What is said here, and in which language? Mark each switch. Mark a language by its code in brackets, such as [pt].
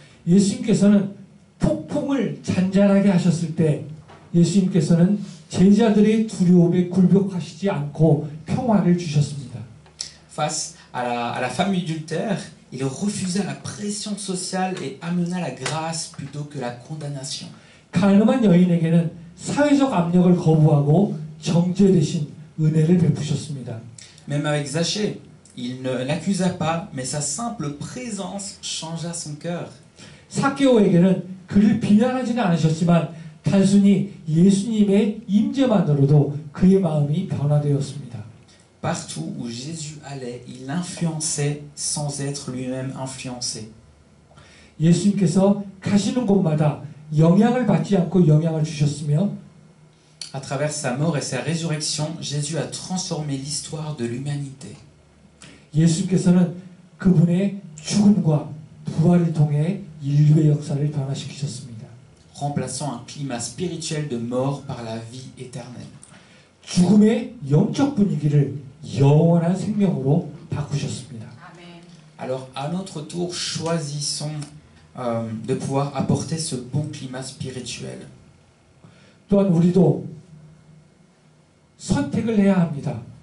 [ko] 예수님께서는 폭풍을 잔잔하게 하셨을 때 예수님께서는 제자들의 두려움에 굴복하시지 않고 평화를 주셨습니다. [fr] Face à la femme adultère, il refusa la pression sociale et amena la grâce plutôt que la condamnation. [ko] 가늠한 여인에게는 사회적 압력을 거부하고 정죄 대신 은혜를 베푸셨습니다. [fr] Même avec Zachée, il ne l'accusa pas, mais sa simple présence changea son cœur. [ko] 삭개오에게는 그를 비난하지는 않으셨지만 단순히 예수님의 임재만으로도 그의 마음이 변화되었습니다. [fr] Partout où Jésus allait, il influençait sans être lui-même influencé. [ko] 예수님께서 가시는 곳마다 영향을 받지 않고 영향을 주셨으며 [fr] À travers sa mort et sa résurrection, Jésus a transformé l'histoire de l'humanité. [ko] 예수님께서는 그분의 죽음과 부활을 통해 인류의 역사를 변화시키셨습니다. [fr] Remplaçant un climat spirituel de mort par la vie éternelle. [ko] 죽음의 영적 분위기를 영원한 생명으로 바꾸셨습니다. [fr] Alors, à notre tour, choisissons de pouvoir apporter ce bon climat spirituel. [ko] 또한 우리도 선택을 해야 합니다.